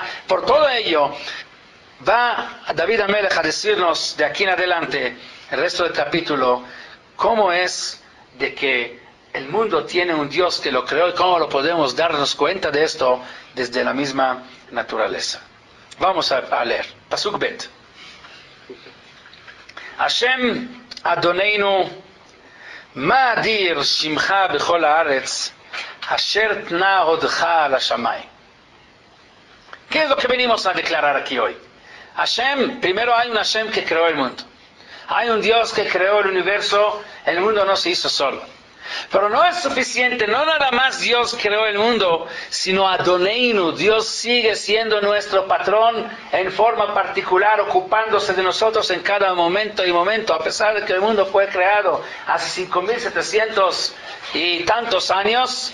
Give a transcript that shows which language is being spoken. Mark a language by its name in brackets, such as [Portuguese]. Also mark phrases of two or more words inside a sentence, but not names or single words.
[Spanish] Por todo ello va [Hebrew] דוד המלך [Spanish] a decirnos de aquí en adelante, el resto del capítulo, cómo es de que el mundo tiene un Dios que lo creó y cómo lo podemos darnos cuenta de esto desde la misma naturaleza. Vamos a leer. [Hebrew] פסוק ב. השם אדונינו מה אדיר שמך בכל הארץ אשר תנה הודך על השמים. [Spanish] ¿Qué es lo que venimos a declarar aquí hoy? Hashem, primero hay un Hashem que creó el mundo. Hay un Dios que creó el universo, el mundo no se hizo solo. Pero no es suficiente, no nada más Dios creó el mundo, sino Adoneinu, Dios sigue siendo nuestro patrón en forma particular, ocupándose de nosotros en cada momento y momento, a pesar de que el mundo fue creado hace 5,700 y tantos años.